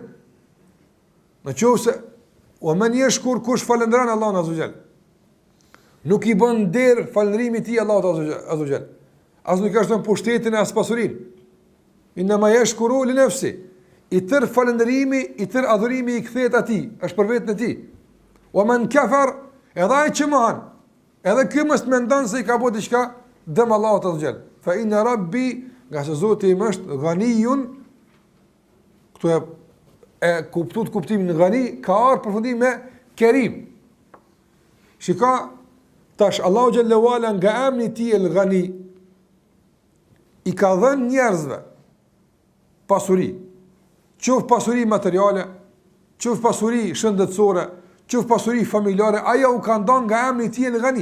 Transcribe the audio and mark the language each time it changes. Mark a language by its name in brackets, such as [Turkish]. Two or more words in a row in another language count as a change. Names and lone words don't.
[Albanian] Në qoftë se [Arabic] ومن يشكر, [Albanian] kush falënderon Allahun [Arabic] عز وجل, [Albanian] nuk i bën nder falënderimi i tij Allahut [Arabic] عز وجل. [Albanian] As nuk ka shton pushtetin e as pasurinë. [Arabic] إنما يشكر لنفسه. [Albanian] i tërë falëndërimi, i tërë adhurimi i kthehet atij, është për vetën e tij. [Arabic] ومن كفر, [Albanian] edhe ai që mohan, edhe ky mos mendon se i ka bëu diçka dëm Allahut [Arabic] عز وجل. فإن ربي, [Albanian] nga se Zoti im është ghaniyun, këtu e kuptuat kuptimin ghani, ka ardhur përfundim me kerim. Shika, tash Allahu [Arabic] جل وعلا [Albanian] nga emri i tij [Arabic] الغني [Albanian] i ka dhënë njerëzve pasuri, qoftë pasuri materiale, qoftë pasuri shëndetësore, qoftë pasuri familjare, aja u ka ndonë nga emri i tij [Arabic] الغني.